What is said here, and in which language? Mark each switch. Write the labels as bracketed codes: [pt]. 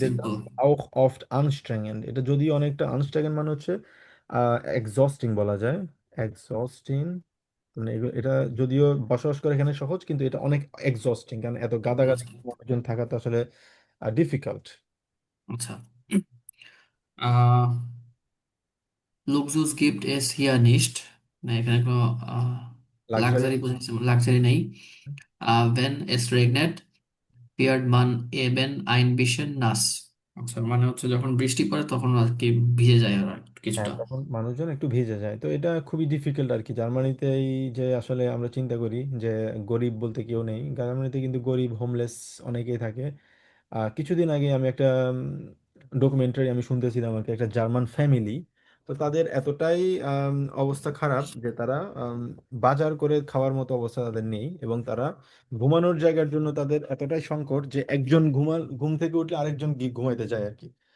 [bn] Simple. [de] ist auch oft anstrengend, [bn] এটা যদিও অনেকটা আনস্ট্রেগেন্ট মানে হচ্ছে এক্সস্টিং বলা যায়, এক্সস্টিং, মানে এটা যদিও বসবাস করে এখানে সহজ, কিন্তু এটা অনেক এক্সস্টিং, কারণ এত গাদাগাদি মানুষজন থাকা তো আসলে ডিফিকাল্ট। [de] আচ্ছা, আহ Luxus gibt es hier nicht। [bn] না, এখানে কোনো লাক্সারি। লাক্সারি বোঝাচ্ছে, লাক্সারি নেই। [de] Wenn es regnet wird man eben ein bisschen nass। [bn] আচ্ছা, মানে হচ্ছে যখন বৃষ্টি পড়ে তখন আর কি ভিজে যায় আর হ্যাঁ, কিছুটা। তখন মানুষজন একটু ভিজে যায়, তো এটা খুবই ডিফিকাল্ট আর কি। জার্মানিতে এই যে আসলে আমরা চিন্তা করি যে গরিব বলতে কেউ নেই, জার্মানিতে কিন্তু গরিব হোমলেস অনেকেই থাকে। কিছুদিন আগে আমি একটা ডকুমেন্টারি আমি শুনতেছিলাম আর কি, একটা জার্মান ফ্যামিলি, তো তাদের এতটাই অবস্থা খারাপ যে তারা বাজার করে খাওয়ার মতো অবস্থা তাদের নেই, এবং তারা ঘুমানোর জায়গার জন্য তাদের এতটাই সংকট যে একজন ঘুম থেকে উঠলে আরেকজন গিয়ে ঘুমাইতে যায় আর কি।